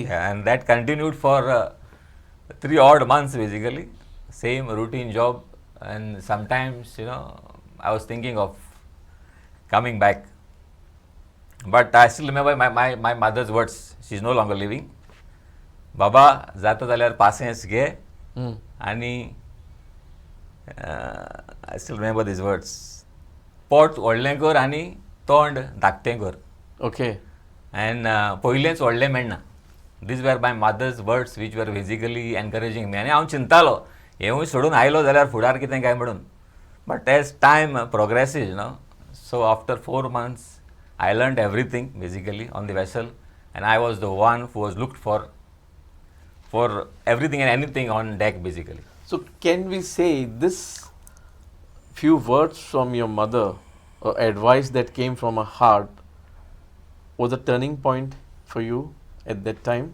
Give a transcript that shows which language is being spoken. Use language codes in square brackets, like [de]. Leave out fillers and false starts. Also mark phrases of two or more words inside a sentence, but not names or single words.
[en] Yeah, and that continued for 3 odd months basically. Same routine job, and sometimes I was thinking of coming back. But I still remember my mother's words. She's no longer living. Baba, [kok] जाता जाल्यार पासेंस घे Hmm. [en] आणि I still remember these words. [kok] पोट व्हडलें कर आनी तोंड धाकटें कर. [en] Okay. [kok] And पयलेंच व्हडलें मेळना. [en] These were my mother's words which were basically encouraging me. [kok] आनी हांव चिंतालो हेवूय सोडून आयलो जाल्यार फुडार कितें काय म्हणून. [en] But as time progresses, so after 4 months, I learned everything basically on the vessel, and I was the one who was looked for everything and anything on deck basically. So can we say this few words from your mother or advice that came from her heart was a turning point for you at that time?